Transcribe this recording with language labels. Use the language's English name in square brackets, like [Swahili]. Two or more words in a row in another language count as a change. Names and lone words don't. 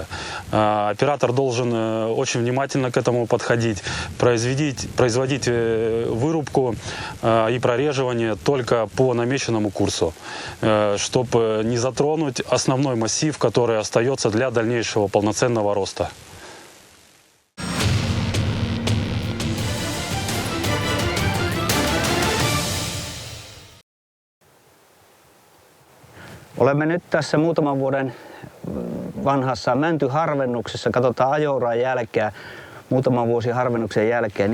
[Russian] Оператор должен очень внимательно к этому подходить, производить вырубку и прореживание только по намеченному курсу, чтобы не затронуть основной массив, который остается для дальнейшего полноценного роста. [Finnish] Olemme nyt tässä muutaman vuoden vanhassa mäntyharvennuksessa. Katsotaan ajouran jälkeä, muutaman vuosi harvennuksen jälkeen.